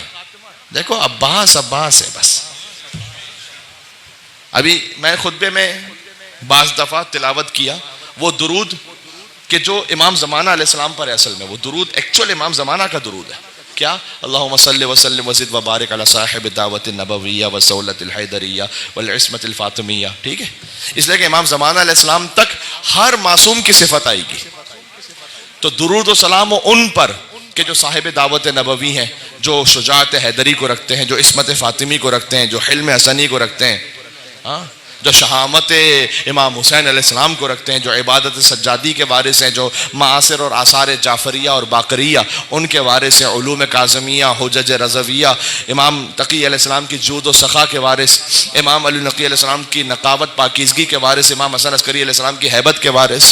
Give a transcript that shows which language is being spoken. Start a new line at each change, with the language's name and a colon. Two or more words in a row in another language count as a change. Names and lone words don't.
Urdu: دیکھو عباس عباس ہے بس. ابھی میں خطبے میں بعض دفعہ تلاوت کیا وہ درود کہ جو امام زمانہ
Arabic: علیہ السلام
Urdu: پر ہے. اصل میں وہ درود ایکچوئل امام زمانہ کا درود ہے.
Arabic: کیا؟ اللہم صلی وسلم وزد وبارک علی صاحب الدعوت النبویہ والسولۃ الحیدریہ والعصمت الفاطمیہ.
Urdu: ٹھیک ہے؟ اس لیے کہ امام زمانہ
Arabic: علیہ السلام
Urdu: تک ہر معصوم کی صفت آئے گی. تو درود و سلام ان پر کہ جو صاحب دعوت نبوی ہیں, جو شجاعت حیدری کو رکھتے ہیں, جو عصمت فاطمی کو رکھتے ہیں, جو حلم حسنی کو رکھتے ہیں, جو شہامت امام حسین
Arabic: علیہ السلام
Urdu: کو رکھتے ہیں, جو عبادت سجادی کے وارث ہیں, جو معاصر اور آثار جعفریہ اور باقریہ ان کے وارث ہیں, علوم کاظمیہ, حجج رضویہ, امام تقی
Arabic: علیہ السلام
Urdu: کی جود و سخا کے وارث, امام علی نقی
Arabic: علیہ السلام
Urdu: کی نقاوت پاکیزگی کے وارث, امام حسن عسکری
Arabic: علیہ السلام
Urdu: کی ہیبت کے وارث.